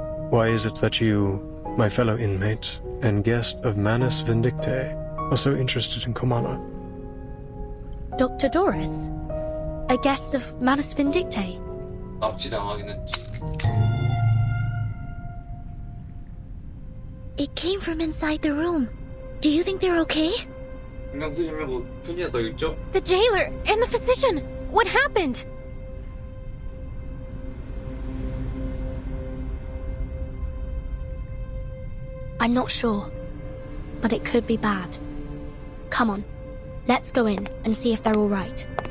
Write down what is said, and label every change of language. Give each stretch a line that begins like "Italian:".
English: Why is it that you, my fellow inmate and guest of Manus Vindictae, are so interested in Kamala? Dr. Doris? A guest of Manus Vindictae?
Korean: 납치당하긴 했지.
English: It came from inside the room. Do you think they're okay?
Korean: 신경 쓰지 말고 편지나 더 읽죠?
English: The jailer and the physician! What happened? I'm not sure, but it could be bad. Come on, let's go in and see if they're all right.